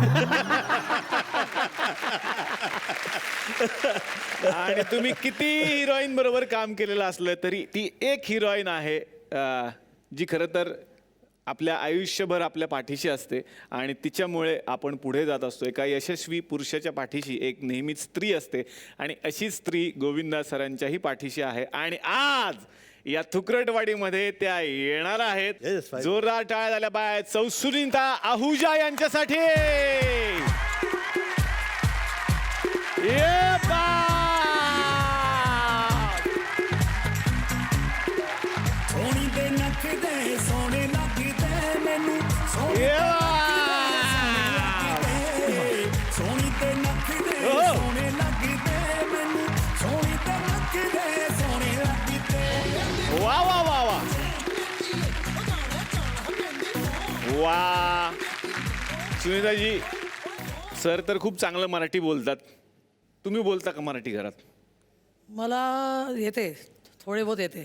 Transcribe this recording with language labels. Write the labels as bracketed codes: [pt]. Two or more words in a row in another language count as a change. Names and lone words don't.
[mr] आणि तुम्ही किती हिरोईन बरोबर काम केलेलं असलं तरी ती एक हिरोईन आहे जी खरं तर आपल्या आयुष्यभर आपल्या पाठीशी असते आणि तिच्यामुळे आपण पुढे जात असतो. एका यशस्वी पुरुषाच्या पाठीशी एक नेहमीच स्त्री असते आणि अशी स्त्री गोविंदा सरांच्याही पाठीशी आहे. आणि आज या थुकरटवाडीमध्ये त्या येणार आहेत. [en] Yes, fine. [mr] जोरदार टाळ्या झाल्या पाहिजेत सौ सुनीता आहुजा यांच्यासाठी. ये [pa] ਸੋਹਣੀ ਦੇ ਨੱਕ ਦੇ ਸੋਹਣੇ ਲੱਗਦੇ ਮੈਨੂੰ ਸੋਹਣੀ ਸੋਹਣੀ ਤੇ ਨੱਕ ਦੇ ਸੋਹਣੇ ਲੱਗਦੇ ਮੈਨੂੰ ਸੋਹਣੀ ਤੇ ਨੱਕ ਦੇ ਸੋਹਣੇ ਲੱਗਦੇ. वा वा वा वा वा. [mr] सुनीताजी, सर तर खूप चांगलं मराठी बोलतात. तुम्ही बोलता का मराठी घरात? मला येते, थोडे बहुत येते.